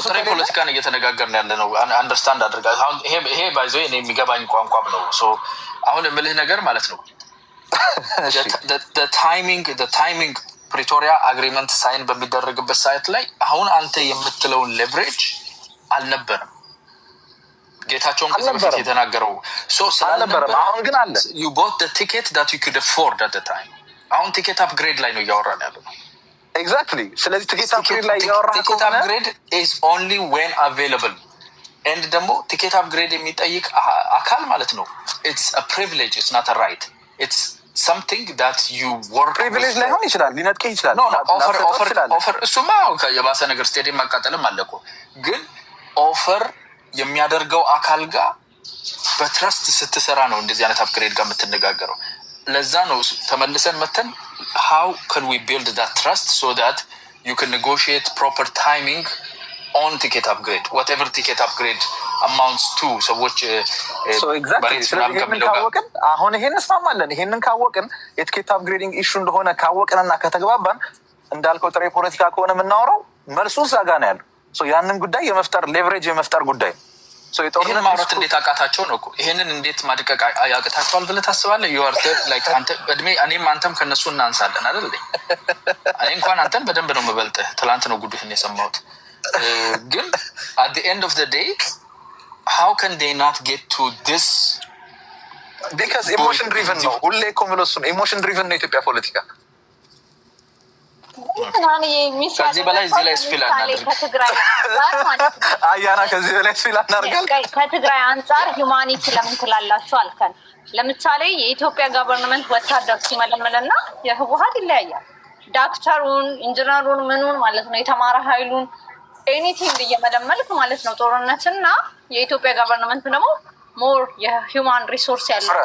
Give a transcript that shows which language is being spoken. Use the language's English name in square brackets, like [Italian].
[Amharic] ፖለቲካን እየተነጋገርን ያለ ነው። አንደርስታንድ አድርጋ አሁን ይሄ ባይዞ እኔ የሚገባኝ ቋንቋም ነው። አሁን የምልህ ነገር ማለት ነው ታይሚንግ ፕሪቶሪያ አግሪመንት ሳይን በሚደረግበት ሳይት ላይ አሁን አንተ የምትለውን ሌቨሬጅ አልነበረም። ጌታቸውን ከዚህ በፊት የተናገረው አልነበረም። አሁን ግን አለ። [English] you bought the ticket that you could afford at the time። [Amharic] አሁን ቲኬት አፕግሬድ ላይ ነው እያወራን ያለው። [English] ኤግዛክትሊ። ስለዚህ ቲኬት አፕግሬድ ላይ እያወራን ቲኬት አፕግሬድ is only when available and [Amharic] ደግሞ ቲኬት አፕግሬድ የሚጠይቅ አካል ማለት ነው [English] it's a privilege, it's not a right, it's something that you work [Amharic] privilege ላይ ሆን ይችላል ሊነጥቅ ይችላል። ኦፈር እሱማ የባሰ ነገር ስቴዲየም ማቃጠልም አለ እኮ። ግን ኦፈር የሚያደርገው አካል ጋር በትረስት ስትሰራ ነው እንደዚህ አይነት አፕግሬድ ጋር የምትነጋገረው። ለዛ ነው ተመልሰን መተን [English] how can we build that trust so that you can negotiate proper timing on ticket upgrade, whatever ticket upgrade amounts to [Amharic] ሰዎች አሁን ይሄን እንስማማለን። ይሄንን ካወቅን የቲኬት አፕግሬዲንግ ኢሹ እንደሆነ ካወቅንና ከተግባባን እንዳልከው ጥሬ ፖለቲካ ከሆነ የምናወራው መልሱ እዛ ጋር ነው ያለው። ያንን ጉዳይ የመፍጠር ሌቨሬጅ የመፍጠር ጉዳይ ይሄን ማውራት እንዴት አቃታቸው ነው እኮ። ይሄንን እንዴት ማድቀቅ ያቅታቸዋል ብለህ ታስባለህ? ዩአርተ ላይክ አንተ እድሜ እኔም አንተም ከነሱ እናንሳለን አይደል? እኔ እንኳን አንተን በደንብ ነው የምበልጥህ። ትላንት ነው ጉድህን የሰማሁት። ግን [English] at the end of the day how can they not get to this? because emotion driven [Amharic] ነው ሁሌ እኮ የምለው እሱ ነው። ኢሞሽን ድሪቨን ነው የኢትዮጵያ ፖለቲካ። ከዚህ በላይ እዚህ ላይ ስፒል አናድርግ። አያና ከዚህ በላይ ስፒል አናድርግ። ከትግራይ አንጻር ሂውማኒቲ ለምን ትላላችሁ አልከን። ለምሳሌ የኢትዮጵያ ገቨርንመንት ወታደር ሲመለመልና የህወሓት ይለያያል። ዳክተሩን፣ ኢንጂነሩን፣ ምኑን ማለት ነው የተማረ ኃይሉን ኤኒቲንግ እየመለመልክ ማለት ነው ጦርነትና የኢትዮጵያ ገቨርንመንት ደግሞ ሞር የሂውማን ሪሶርስ ያለው